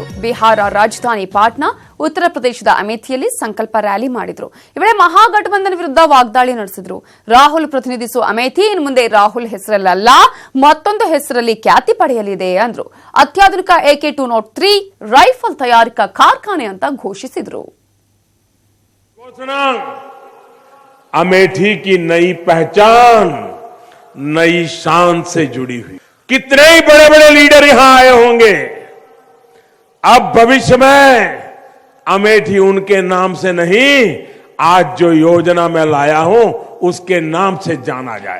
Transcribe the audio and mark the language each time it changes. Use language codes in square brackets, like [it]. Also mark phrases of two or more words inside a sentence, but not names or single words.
[kn] ಬಿಹಾರ ರಾಜಧಾನಿ ಪಾಟ್ನಾ, ಉತ್ತರ ಪ್ರದೇಶದ ಅಮೇಥಿಯಲ್ಲಿ ಸಂಕಲ್ಪ ರ್ಯಾಲಿ ಮಾಡಿದ್ರು. ಈ ವೇಳೆ ಮಹಾಗಠಬಂಧನ್ ವಿರುದ್ಧ ವಾಗ್ದಾಳಿ ನಡೆಸಿದ್ರು. ರಾಹುಲ್ ಪ್ರತಿನಿಧಿಸುವ ಅಮೇಥಿ ಇನ್ನು ಮುಂದೆ ರಾಹುಲ್ ಹೆಸರಲ್ಲ, ಮತ್ತೊಂದು ಹೆಸರಲ್ಲಿ ಖ್ಯಾತಿ ಪಡೆಯಲಿದೆ ಅಂದ್ರು. ಅತ್ಯಾಧುನಿಕ AK-203 ರೈಫಲ್ ತಯಾರಿಕಾ ಕಾರ್ಖಾನೆ ಅಂತ ಘೋಷಿಸಿದ್ರು. [hi] अमेठी की नई पहचान नई शान से जुड़ी हुई. कितने ही बड़े बड़े लीडर यहां आए होंगे. अब भविष्य में अमेठी उनके नाम से नहीं, आज जो योजना मैं लाया हूं उसके नाम से जाना जाए.